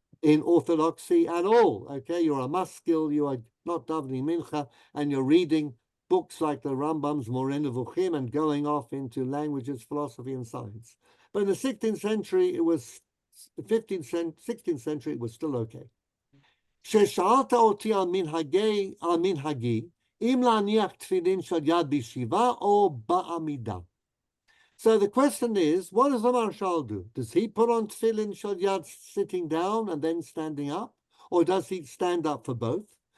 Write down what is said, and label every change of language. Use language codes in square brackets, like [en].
[en] in Orthodoxy at all. Okay, you're a maskil, you are not davening mincha, and you're reading books like the Rambam's Moreh Nevuchim and going off into languages, philosophy, and science. But in the 16th century, it was 16th century, it was still okay. [he] כששאלת אותי על מנהגי, אם להניח תפילין של יד בישיבה או בעמידה. [en] So the question is, what does the Maharshal do? Does he put on tefillin shel yad sitting down and then standing up? Or does he stand up for both?